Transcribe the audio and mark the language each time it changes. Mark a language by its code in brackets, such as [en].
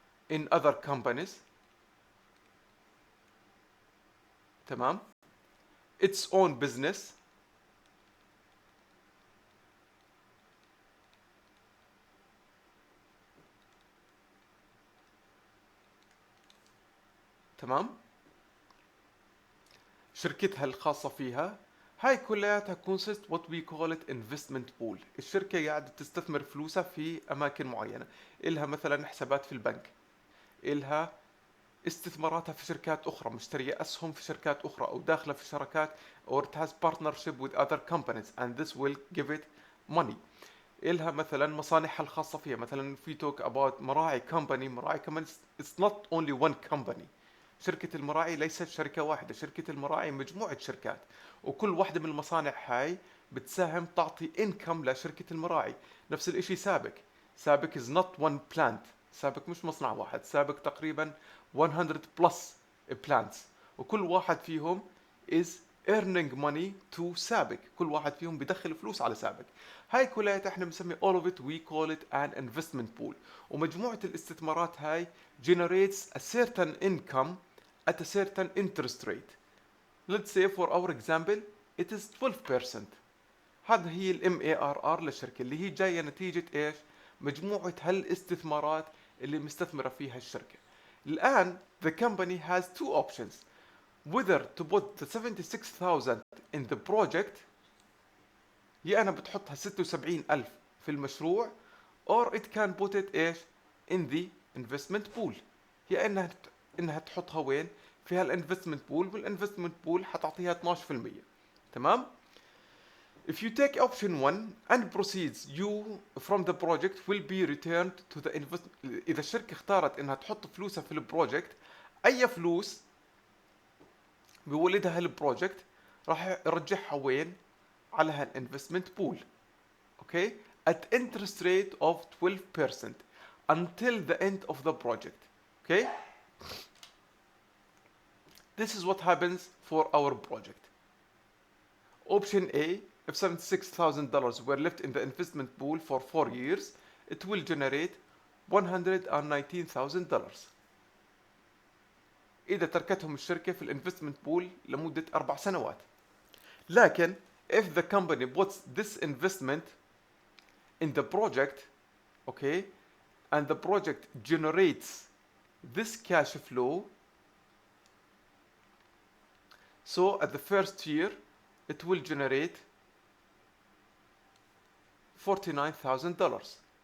[en] in other companies, تمام, its own business, تمام, [ar] شركتها الخاصة فيها. هاي كلياتها [en] consist what we call it investment pool. [ar] الشركة قاعدة تستثمر فلوسها في أماكن معينة. إلها مثلا حسابات في البنك، إلها استثماراتها في شركات أخرى، مشترية أسهم في شركات أخرى، أو داخلة في شركات [en] or it has partnership with other companies and this will give it money. [ar] إلها مثلا مصانعها الخاصة فيها. مثلا في [en] talk about مراعي company it's not only one company. [ar] شركة المراعي ليست شركة واحدة، شركة المراعي مجموعة شركات، وكل واحدة من المصانع هاي بتساهم تعطي income لشركة المراعي. نفس الاشي [en] سابك is not one plant. [ar] سابك مش مصنع واحد، سابك تقريبا 100 [en] plus plants، [ar] وكل واحد فيهم [en] is earning money to [ar] سابك. كل واحد فيهم بدخل فلوس على سابك. هاي كلها احنا بنسمي [en] all of it we call it an investment pool. [ar] ومجموعة الاستثمارات هاي [en] generates a certain income at a certain interest rate. Let's say for our example it is 12%. [ar] هذا هي ال MARR للشركة اللي هي جاية نتيجة ايش؟ مجموعة هالاستثمارات اللي مستثمرة فيها الشركة. [en] الآن the company has two options, whether to put the 76,000 in the project، [ar] يا أنا بتحطها 76,000 في المشروع، [en] or it can put it [ar] ايش؟ [en] in the investment pool. [ar] يا انها تحطها وين؟ في هالانفستمنت بول، والانفستمنت بول حتعطيها 12%. تمام؟ [en] If you take option 1 and proceeds you from the project will be returned to the [ar] إذا الشركة اختارت انها تحط فلوسها في البروجكت، أي فلوس بيولدها هالبروجكت راح يرجعها وين؟ على هالانفستمنت بول. [en] Okay? At interest rate of 12% until the end of the project. Okay? This is what happens for our project. Option A, if $76,000 were left in the investment pool for 4 years, it will generate $119,000. [ar] إذا تركتهم الشركة في الانفستمنت بول لمدة 4 سنوات. لكن [en] if the company puts this investment in the project, okay, and the project generates this cash flow, so at the first year it will generate $49,000.